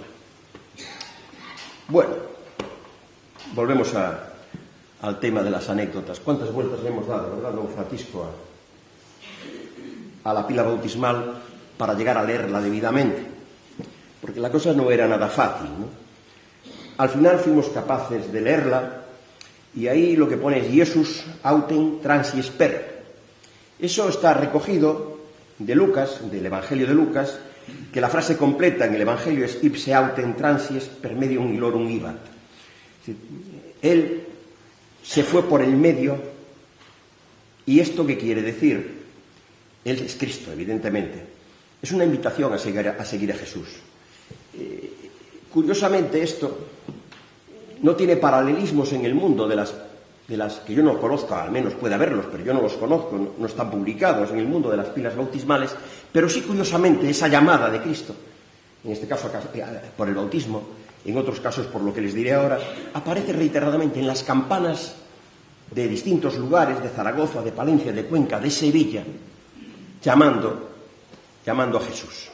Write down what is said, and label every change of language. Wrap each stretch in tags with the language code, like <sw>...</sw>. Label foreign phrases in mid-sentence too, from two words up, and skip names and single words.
<es>Bueno, volvemos al tema de las anécdotas. ¿Cuántas vueltas le hemos dado, verdad, don Francisco, a la pila bautismal para llegar a leerla debidamente? Porque la cosa no era nada fácil, ¿no? Al final fuimos capaces de leerla y ahí lo que pone es</es> <la>Jesus autem transies per.</la> <es>Eso está recogido de Lucas, del Evangelio de Lucas, que la frase completa en el Evangelio es</es> <la>ipse autem transies per medium illorum ibat.</la> <es>Él se fue por el medio. ¿Y esto qué quiere decir? Él es Cristo, evidentemente. Es una invitación a seguir a Jesús. Curiosamente, esto no tiene paralelismos en el mundo de las que yo no conozco, al menos puede haberlos, pero yo no los conozco, no están publicados en el mundo de las pilas bautismales, pero sí, curiosamente, esa llamada de Cristo, en este caso por el bautismo, en otros casos por lo que les diré ahora, aparece reiteradamente en las campanas de distintos lugares, de Zaragoza, de Palencia, de Cuenca, de Sevilla, llamando a Jesús.</es>